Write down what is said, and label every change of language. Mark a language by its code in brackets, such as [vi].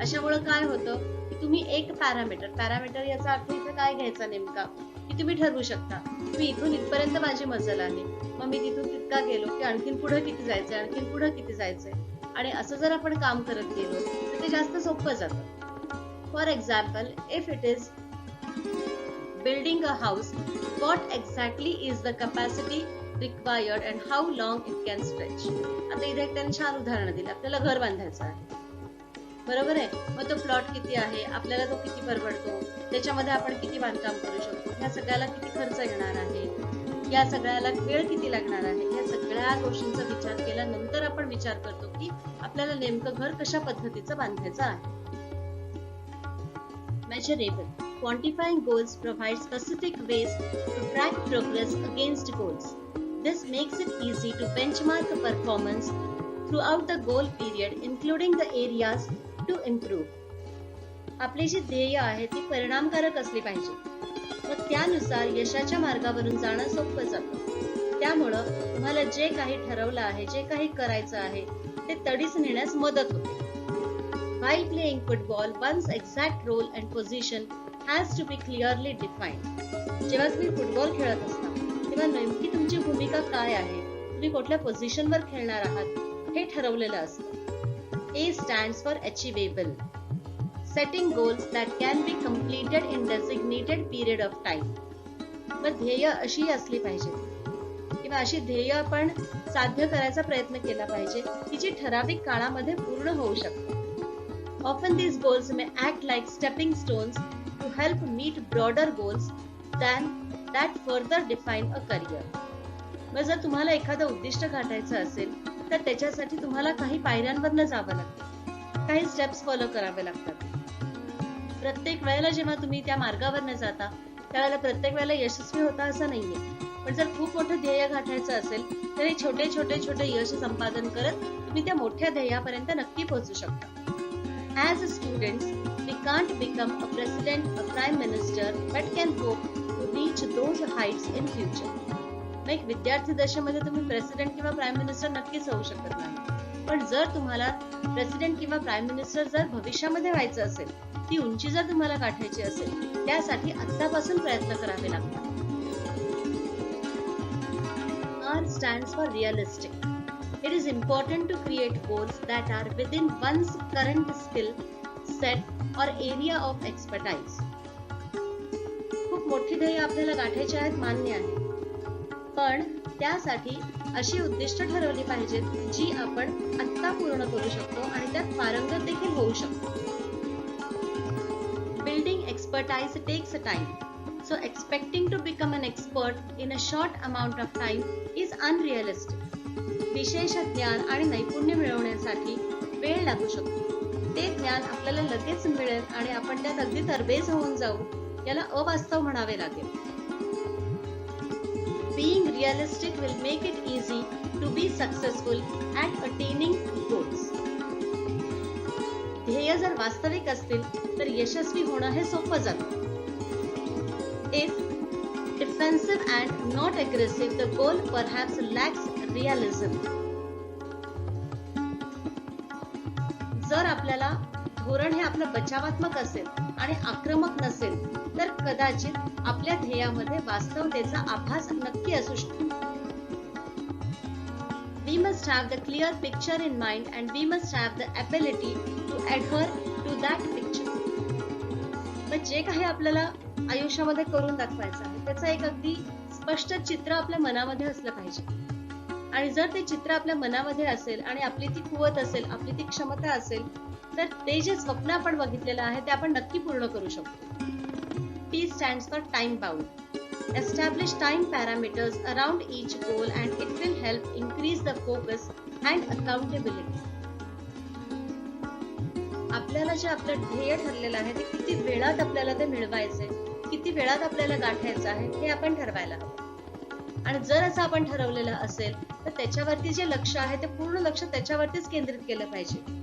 [mr] अशामुळे काय होतं की तुम्ही एक पॅरामीटर याचा अर्थ इथे काय घ्यायचा नेमका, की तुम्ही ठरवू शकता मी इथून इथपर्यंत माझी मजल आहे, मग मी तिथून तितका गेलो की आणखीन पुढे किती जायचंय, आणखीन पुढे किती जायचंय. आणि असं जर आपण काम करत गेलो तर ते जास्त सोपं जातं. [en] For example, if it is building a house, what exactly is the capacity required and how long it can stretch. [mr] आता इथे एक त्यांनी छान उदाहरण दिलं. आपल्याला घर बांधायचं आहे, बरोबर आहे. मग तो प्लॉट किती आहे, आपल्याला तो किती परवडतो, त्याच्यामध्ये आपण किती बांधकाम करू शकतो, ह्या सगळ्याला किती खर्च येणार आहे, या सगळ्याला वेळ किती लागणार आहे, या सगळ्या गोष्टींचा विचार केल्यानंतर आपण विचार करतो की आपल्याला नेमकं घर कशा पद्धतीचं बांधायचं आहे. [en] Measurable. Quantifying goals provides specific ways to track progress against goals. This makes it easy to benchmark performance throughout the goal period, including the areas to improve. [mr] आपली जी ध्येय आहे ती परिणामकारक असली पाहिजे, मग त्यानुसार यशाच्या मार्गावरून जाणं सोपं जातं. त्यामुळं तुम्हाला जे काही ठरवलं आहे, जे काही करायचं आहे ते तडीस नेण्यास मदत होते. [en] While playing football, one's exact role and position has to be clearly defined. [mr] जेव्हा तुम्ही फुटबॉल खेळत असता तेव्हा नेमकी तुमची भूमिका काय आहे, तुम्ही कुठल्या पोझिशनवर खेळणार आहात हे ठरवलेलं असतं. [en] A stands for achievable. Setting goals that can be completed in designated period of time. [mr] मग ध्येय अशी असली पाहिजे किंवा अशी ध्येय आपण साध्य करायचा प्रयत्न केला पाहिजे की जी ठराविक काळामध्ये पूर्ण होऊ शकते. [en] Often these goals may act like stepping stones to help meet broader goals than that further define a career. [mr] मग जर तुम्हाला एखादं उद्दिष्ट गाठायचं असेल तर त्याच्यासाठी तुम्हाला काही पायऱ्यांवरनं जावं लागतं, काही स्टेप्स फॉलो करावे लागतात. प्रत्येक वेळेला जेव्हा तुम्ही त्या मार्गावरनं जाता त्यावेळेला प्रत्येक वेळेला यशस्वी होता असं नाहीये. पण जर खूप मोठं ध्येय गाठायचं असेल तर हे छोटे छोटे छोटे यश संपादन करत तुम्ही त्या मोठ्या ध्येयापर्यंत नक्की पोहोचू शकता. [en] As students, we can't become a president, a prime minister, but can hope to reach those heights in future. [mr] एक विद्यार्थी दशेमध्ये तुम्ही प्रेसिडेंट किंवा प्राईम मिनिस्टर नक्कीच होऊ शकत नाही. पण जर तुम्हाला प्रेसिडेंट किंवा प्राईम मिनिस्टर जर भविष्यामध्ये व्हायचं असेल, ती उंची जर तुम्हाला गाठायची असेल, त्यासाठी आत्तापासून प्रयत्न करावे लागतात. [en] R stands for realistic. It is important to create goals that are within one's current skill set or area of expertise. [mr] खूप मोठी ध्येय आपल्याला गाठायची आहेत मान्य आहे, पण त्यासाठी अशी उद्दिष्ट ठरवली पाहिजेत जी आपण आत्ता पूर्ण करू शकतो आणि त्यात पारंगत देखील होऊ शकतो. [en] Building expertise takes time, so expecting to become an expert in a short amount of time is unrealistic. [mr] विशेष ज्ञान आणि नैपुण्य मिळवण्यासाठी वेळ लागू शकतो. ते ज्ञान आपल्याला लगेच मिळेल आणि आपण त्यात अगदी तरबेज होऊन जाऊ, याला अवास्तव म्हणावे लागेल. [en] Being realistic will make it easy to be successful at attaining goals. [mr] ध्येय जर वास्तविक असतील तर यशस्वी होणं हे सोपं जातं. [en] If defensive and not aggressive, the goal perhaps lacks realism. [mr] जर आपल्याला धोरण हे आपलं बचावात्मक असेल आणि आक्रमक नसेल तर कदाचित आपल्या ध्येयामध्ये वास्तवतेचा आभास नक्की असू शकतो. [en] We must have the clear picture in mind and we must have the ability to adhere to that picture. [mr] मग जे काही आपल्याला आयुष्यामध्ये करून दाखवायचं आहे त्याचं एक अगदी स्पष्ट चित्र आपल्या मनामध्ये असलं पाहिजे. आणि जर ते चित्र आपल्या मनामध्ये असेल आणि आपली ती कुवत असेल, आपली ती क्षमता असेल, तर ते जे स्वप्न आपण बघितलेलं आहे ते आपण नक्की पूर्ण करू शकतो. [en] T stands for time bound. Establish time parameters around each goal and it will help increase the focus and accountability. [mr] आपल्याला जे आपलं ध्येय ठरलेलं आहे ते किती वेळात आपल्याला ते मिळवायचंय, किती वेळात आपल्याला गाठायचं आहे हे आपण ठरवायला हवं. आणि जर असं आपण ठरवलेलं असेल तर त्याच्यावरती जे लक्ष आहे ते पूर्ण लक्ष त्याच्यावरतीच केंद्रित केलं पाहिजे.